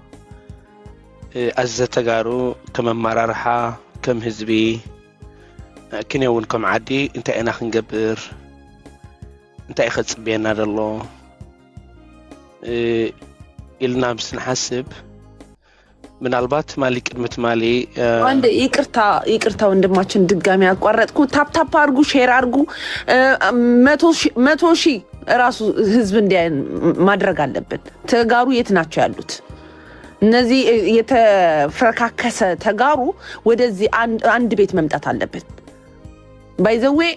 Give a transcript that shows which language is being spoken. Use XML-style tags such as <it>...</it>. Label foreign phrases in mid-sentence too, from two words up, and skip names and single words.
<ti>ኣዘተጋሩ ከም ኣመራርሓ ከም ህዝቢ ክንውን ከም ዓዲ እንታይ ኢና ክንገብር እንታይ ይኸጽብየና ደሎ ኢልና ምስ ንሓስብ ምናልባት ማሊ ቅድምት ማሊ</ti> <am>አንድ ይቅርታ ወንድማችን ድጋሚ አቋረጥኩ ታፕ አርጉ ሼር አርጉ 100,000 ራሱ ህዝብ እንዲያ ማድረግ አለበት ተጋሩ የት ናቸው ያሉት እነዚህ የተፈረካከሰ ተጋሩ ወደዚህ አንድ ቤት መምጣት አለበት</am> <en>by the way</en>